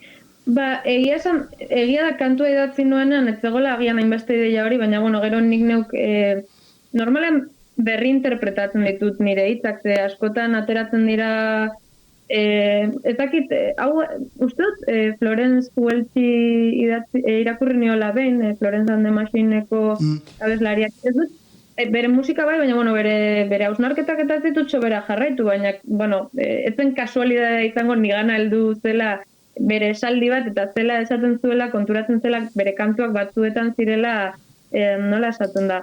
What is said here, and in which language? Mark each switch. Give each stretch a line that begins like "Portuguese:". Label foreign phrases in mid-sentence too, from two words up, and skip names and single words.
Basque: Egia da kantua idatzi nuenean, ez zegoela agian hainbeste ideia hori, baina gero nik neuk normalen berri interpretatzen ditut nire hitzak, ze askotan ateratzen dira ez dakit, hau uste dut Florence Welchi irakurri niola behin, Florence and the Machineko abeslariak, ez dut bere musika bai, baina bere hausnarketak eta ez ditut sobera jarraitu, baina ez zen kasualidadea izango nigana heldu zela bere esaldi bat, eta zela esaten zuela, konturatzen zela bere kantuak batzuetan zirela, nola esaten da.